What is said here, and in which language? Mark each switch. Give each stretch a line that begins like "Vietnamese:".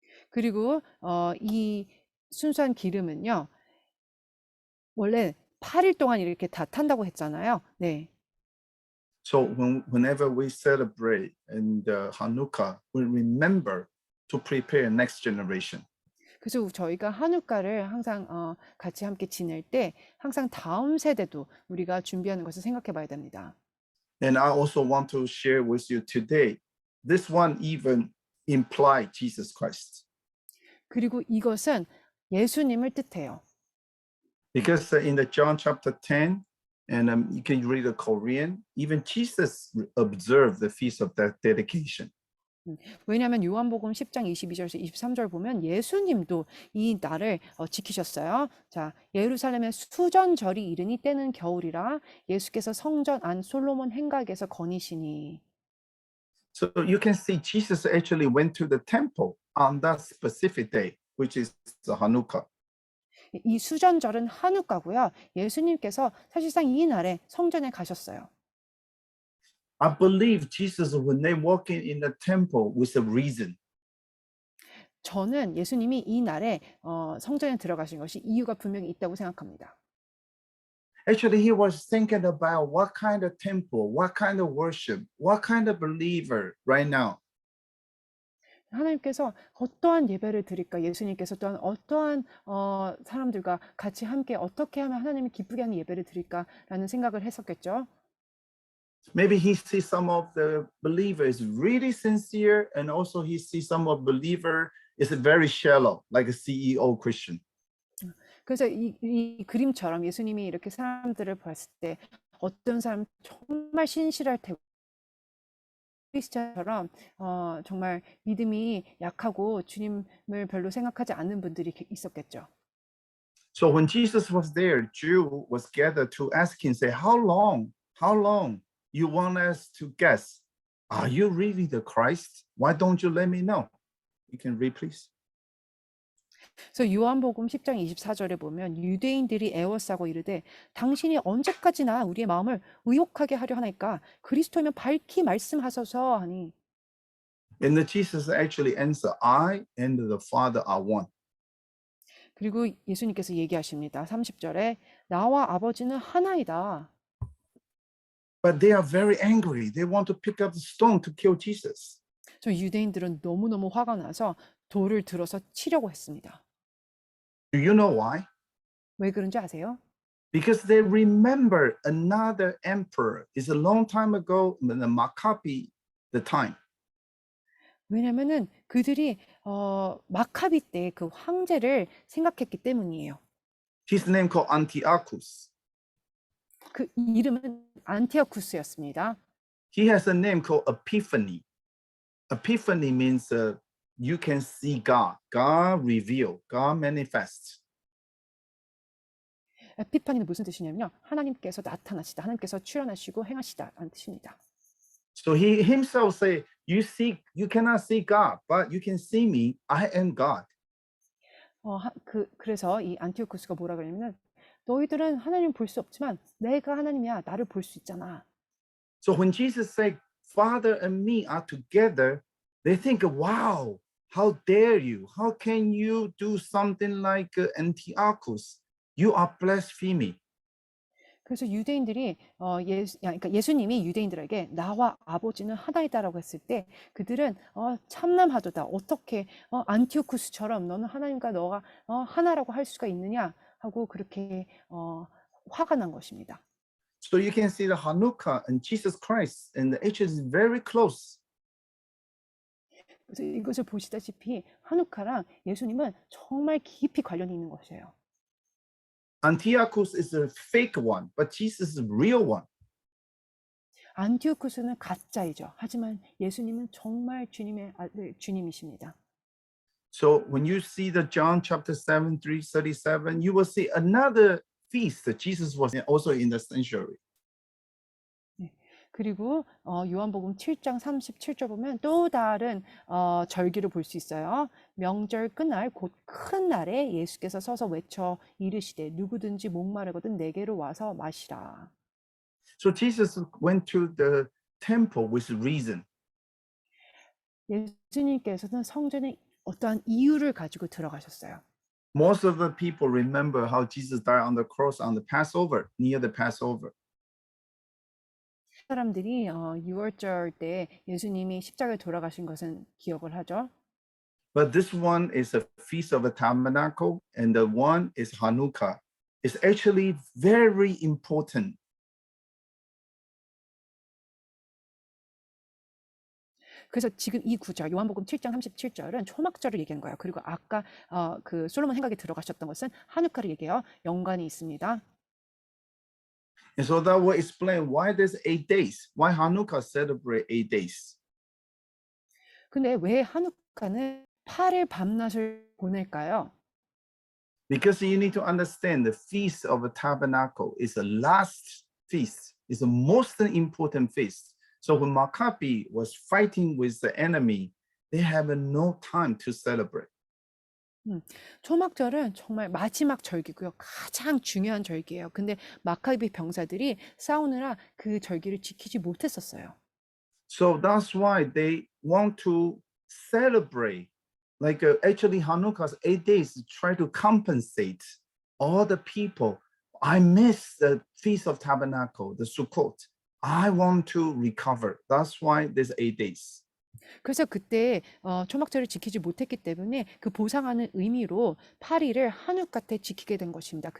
Korean: 그리고 이 순수한 기름은요. 원래 8일 동안 이렇게 다 탄다고 했잖아요. 네.
English: So whenever we celebrate in the Hanukkah, we remember to prepare next generation.
Korean: 그래서 저희가 한우카를 항상 같이 함께 지낼 때 항상 다음 세대도 우리가 준비하는 것을 생각해 봐야 됩니다.
English: And I also want to share with you today, this one even implies Jesus Christ.
Korean: 그리고 이것은 예수님을 뜻해요.
English: Because in the John chapter 10, and you can read the Korean, even Jesus observed the feast of that dedication.
Korean: 왜냐하면 요한복음 10장 22절에서 23절 보면 예수님도 이 날을 지키셨어요. 자, 예루살렘의 수전절이 이르니 때는 겨울이라 예수께서 성전 안 솔로몬 행각에서 거니시니.
English: So you can see Jesus actually went to the temple on that specific day, which is the Hanukkah.
Korean: 이 수전절은 한우카고요. 예수님께서 사실상 이 날에 성전에 가셨어요.
English: I believe Jesus, when they walk in the temple, with a reason.
Korean: 저는 예수님이 이 날에 성전에 들어가신 것이 이유가 분명히 있다고 생각합니다.
English: Actually, he was thinking about what kind of temple, what kind of worship, what kind of believer right now.
Korean: 하나님께서 어떠한 예배를 드릴까? 예수님께서 또한 어떠한 사람들과 같이 함께 어떻게 하면 하나님이 기쁘게 하는 예배를 드릴까라는 생각을 했었겠죠.
English: Maybe he sees some of the believers really sincere, and also he sees some of believer is very shallow, like a CEO Christian.
Korean: 그래서 이 그림처럼 예수님이 이렇게 사람들을 봤을 때 어떤 사람 정말 신실할 테고 크리스찬처럼 정말 믿음이 약하고 주님을 별로 생각하지 않는 분들이 있었겠죠.
English: So when Jesus was there, Jew was gathered to ask him, say, how long you want us to guess? Are you really the Christ? Why don't you let me know? You can read, please.
Korean: 그래서 요한복음 10장 24절에 보면 유대인들이 애워싸고 이르되 당신이 언제까지나 우리의 마음을 의혹하게 하려 하나이까 그리스도면 밝히 말씀하소서 하니.
English: And the Jesus actually answered, I and the Father are one.
Korean: 그리고 예수님께서 얘기하십니다. 30절에 나와 아버지는 하나이다.
English: But they are very angry. They want to pick up the stone to kill Jesus.
Korean: 저 유대인들은 너무너무 화가 나서 돌을 들어서 치려고 했습니다.
English: Do you know why?
Korean: 왜 그런지 아세요?
English: Because they remember another emperor. It's a long time ago, the Maccabi, the time.
Korean: 왜냐면은 그들이 마카비 때 그 황제를 생각했기 때문이에요.
English: His name called Antiochus.
Korean: 그 이름은 안티오쿠스였습니다.
English: He has a name called Epiphany. Epiphany means you can see God. God reveal. God manifest.
Korean: 에피파니는 무슨 뜻이냐면요. 하나님께서 나타나시다. 하나님께서 출현하시고 행하시다라는 뜻입니다.
English: So he himself say, you cannot see God, but you can see me. I am God.
Korean: 그래서 이 안티오쿠스가 뭐라 그러냐면 너희들은 하나님 볼 수 없지만 내가 하나님이야. 나를 볼 수 있잖아.
English: So when Jesus said, Father and me are together, they think, wow, how dare you? How can you do something like Antiochus? You are blasphemy.
Korean: 그래서 유대인들이 그러니까 예수님이 유대인들에게 나와 아버지는 하나이다라고 했을 때 그들은 참남하도다. 어떻게 안티오쿠스처럼 너는 하나님과 너가 하나라고 할 수가 있느냐 하고 그렇게 화가 난 것입니다.
English: So you can see the Hanukkah and Jesus Christ and the age is very close.
Korean: 그래서 이것을 보시다시피 하누카랑 예수님은 정말 깊이 관련이 있는 것이에요.
English: Antiochus is a fake one, but Jesus is a real one.
Korean: 안티오쿠스는 가짜이죠. 하지만 예수님은 정말 주님의 아들, 주님이십니다.
English: So when you see the John chapter 7, 337, you will see another feast that Jesus was also in the sanctuary.
Korean: 그리고 요한복음 7장 37절 보면 또 다른 절기를 볼 수 있어요. 명절 끝날 곧 큰 날에 예수께서 서서 외쳐 이르시되 누구든지 목마르거든 내게로 와서 마시라.
English: So Jesus went to the temple with reason.
Korean: 예수님께서는 성전에 어떠한 이유를 가지고 들어가셨어요.
English: Most of the people remember how Jesus died on the cross on the Passover, near the Passover.
Korean: 사람들이 6월절 때 예수님이 십자가에 돌아가신 것은 기억을 하죠.
English: But this one is a Feast of the Tabernacle, and the one is Hanukkah. It's actually very important.
Korean: 그래서 지금 이 구절 요한복음 7장 37절은 초막절을 얘기한 거예요. 그리고 아까 그 솔로몬 행각에 들어가셨던 것은 하누카를 얘기해요. 연관이 있습니다.
English: And so that will explain why there's 8 days, why Hanukkah celebrate 8 days.
Korean: 근데 왜 하누카는 8일 밤낮을 보낼까요?
English: Because you need to understand the Feast of the Tabernacle is the last feast, is the most important feast. So when Maccabi was fighting with the enemy, they have no time to celebrate.
Korean: 초막절은 정말 마지막 절기고요. 가장 중요한 절기예요. 근데 마카비 병사들이 싸우느라 그 절기를 지키지 못했었어요.
English: So that's why they want to celebrate. Like actually Hanukkah's 8 days to try to compensate all the people. I miss the Feast of Tabernacle, the Sukkot. I want to recover. That's why there's 8 days.
Korean: 그래서 그때 초막절을 지키지 못했기 때문에 그 보상하는 의미로 8일을 하누카 때 지키게 된 것입니다.